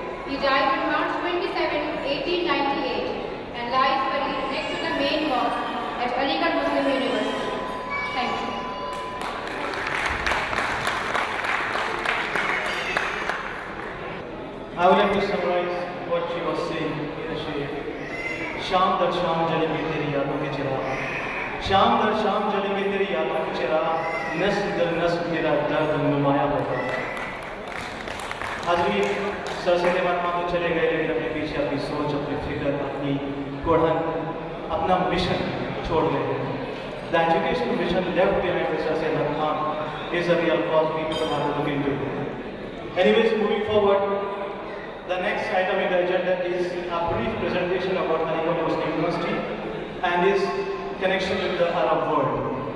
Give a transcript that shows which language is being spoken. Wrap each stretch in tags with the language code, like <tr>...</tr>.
<en>He died on March 27, 1898 and lies buried next to the main mosque at Aligarh Muslim University. Thank you. I would like to summarize what she was saying in a share.</en> <hi>शाम दर शाम जलेंगे तेरी यादों के चिराग, शाम दर शाम जलेंगे तेरी यादों के चिराग, नस्ल दर नस्ल तेरा दर्द नुमाया होगा। हाज़रीन, सर से बात तो चले गए, लेकिन अपने पीछे अपनी सोच, अपनी फिक्र, अपनी कोढ़न, अपना मिशन छोड़ गए हैं।</hi> <en>The educational mission left behind by Sir Syed Khan is a real cause people have to look into. Anyways, moving forward, the next item in the agenda is a brief presentation about Aligarh Muslim University and its connection with the Arab world.</en>